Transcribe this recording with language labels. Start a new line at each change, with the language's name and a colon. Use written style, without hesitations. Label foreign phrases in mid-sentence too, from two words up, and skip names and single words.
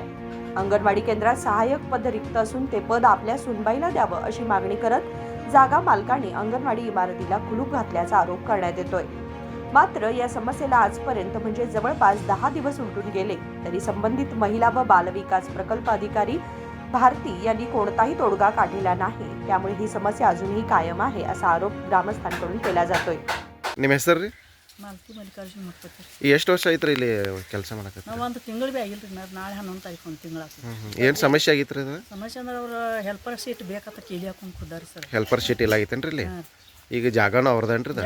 Marathi: अंगणवाडी केंद्रात सहाय्यक पद रिक्त असून ते पद आपल्या सुनबाईला द्यावं अशी मागणी करत जागा मालकाने अंगणवाडी इमारतीला कुलूप घातल्याचा आरोप करण्यात येतोय. मात्र या समस्येला आजपर्यंत म्हणजे जवळपास 10 दिवस उलटून गेले तरी संबंधित महिला व बालविकास प्रकल्प अधिकारी भारती यांनी कोणताही तोडगा काढलेला नाही. त्यामुळे ही समस्या अजूनही कायम आहे असा आरोप ग्रामस्थांकडून केला जातोय.
Kannada: ನಿಮ್ಮ ಹೆಸರು ರೀ? ಮಾಲತಿ ಮಲ್ಲಿಕಾರ್ಜುನ ಮಕ್ಕಳು ಎಷ್ಟು ವರ್ಷ ಐತ್ರಿ ಇಲ್ಲಿ ಕೆಲಸ ಮಾಡಕತ್ತೀರಿ? ನಾವು ಒಂದು ತಿಂಗಳು ಭೀ ಆಗಿಲ್ಲ ರೀ. ನಾಳೆ 11 ತಾರೀಕು ಒಂದು ತಿಂಗಳು ಆಗ್ತದೆ. ಏನು ಸಮಸ್ಯೆ ಆಗಿತ್ರಿ ಅದು? ಸಮಸ್ಯೆ ಅಂದ್ರೆ ಅವ್ರು
English: helper seat
Kannada: ಬೇಕಂತ ಕೇಳಿ ಹಾಕೊಂಡು ಕುದ್ದಾರಿ ಸರ್.
English: helper sheet
Kannada: ಇಲ್ಲ ಆಗೈತೇನ್ರಿ ಇಲ್ಲಿ? ಈಗ ಜಾಗನೂ ಅವ್ರದೇನ್ರಿ ಇದು?